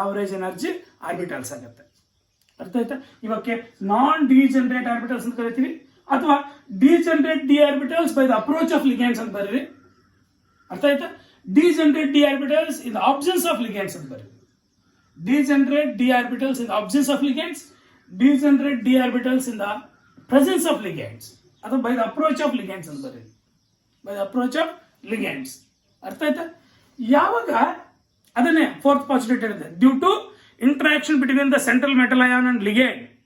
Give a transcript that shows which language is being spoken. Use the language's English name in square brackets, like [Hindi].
[English] average energy orbitals ಆಗುತ್ತೆ. [Kannada] ಅರ್ಥ ಆಯ್ತಾ? ಇವಕ್ಕೆ [English] non degenerate orbitals [Kannada] ಅಂತ ಕರಿತೀವಿ, ಅಥವಾ [English] degenerate d orbitals by the approach of ligands [Kannada] ಅಂತ ಬರೀರಿ. ಅರ್ಥ ಆಯ್ತಾ? [English] degenerate d orbitals in the absence of ligands [Kannada] ಅಂತ ಬರೀರಿ. [English] Degenerate d orbitals in the absence of ligands, degenerate d orbitals in the presence of ligands, [Kannada] ಅಥವಾ [English] by the approach of ligands [Kannada] ಅಂತ ಬರೀ, [English] by the approach of ligands. [Kannada] ಅರ್ಥ ಆಯ್ತಾ? ಯಾವಾಗ ಅದನ್ನೇ [English] fourth positive [Kannada] ಹೇಳಿದೆ, [English] Due to interaction between the central metal ion and ligand.